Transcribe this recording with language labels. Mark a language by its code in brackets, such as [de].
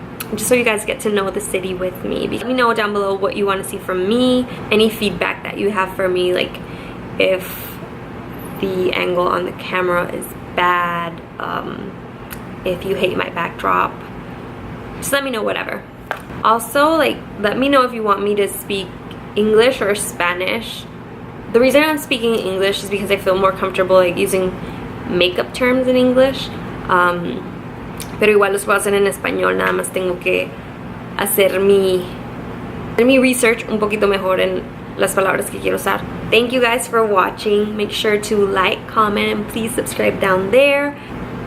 [en] Just so you guys get to know the city with me. Let me know down below what you want to see from me, any feedback that you have for me, like if the angle on the camera is bad, if you hate my backdrop, just let me know, whatever. Also, like, let me know if you want me to speak English or Spanish. The reason I'm speaking English is because I feel more comfortable like using makeup terms in English. [es] Pero igual los puedo hacer en español, nada más tengo que hacer mi research un poquito mejor en las palabras que quiero usar. [en] Thank you guys for watching. Make sure to like, comment, and please subscribe down there.